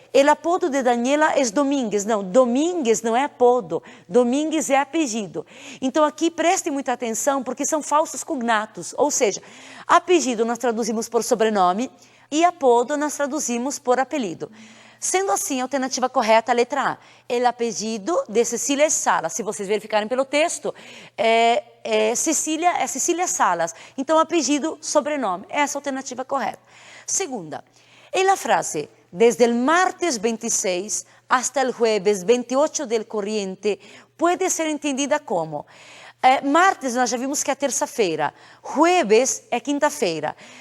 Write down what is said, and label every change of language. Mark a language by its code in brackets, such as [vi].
[es] El apodo de Daniela [pt] é Domingues. Não, Domingues não é apodo. Domingues é apelido. Então aqui prestem muita atenção porque são falsos cognatos. Ou seja, apelido nós traduzimos por sobrenome e apodo nós traduzimos por apelido. Sendo assim, a alternativa correta, a letra A. [es] El apelido de Cecília Salas. [pt] Se vocês verificarem pelo texto, Cecília Salas. Então, apelido, sobrenome. Essa é a alternativa correta. Segunda, [es] en la frase, desde el martes 26 hasta el jueves 28 del corriente, puede ser entendida como martes [pt] nós já vimos que é terça-feira, jueves é quinta-feira.